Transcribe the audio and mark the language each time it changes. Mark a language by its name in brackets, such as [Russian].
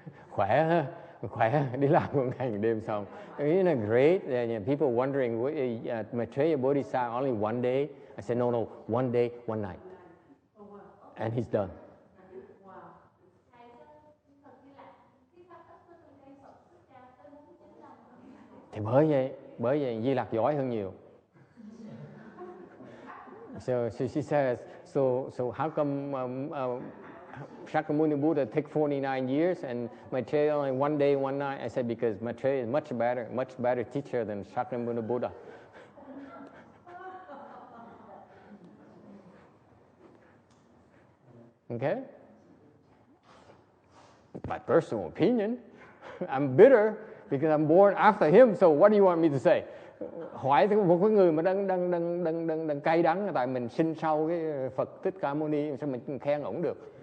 [Vietnamese] Khỏe ha, khỏe, đi làm một ngày một đêm xong. [English] Isn't it great? People wondering, Maitreya Bodhisattva only one day? I said, no, one day, one night. And he's done. [Vietnamese] Thì bởi vậy Di Lặc giỏi hơn nhiều. [English] So she says, so how come Shakyamuni Buddha take 49 years and Maitreya only one day, one night? I said, because Maitreya is much better teacher than Shakyamuni Buddha. Okay? My personal opinion. I'm bitter because I'm born after him, so what do you want me to say? [Vietnamese] Hỏi một cái người mà đang cay đắng tại mình sinh sau cái Phật Thích Ca Mâu Ni, sao mình khen ổng được?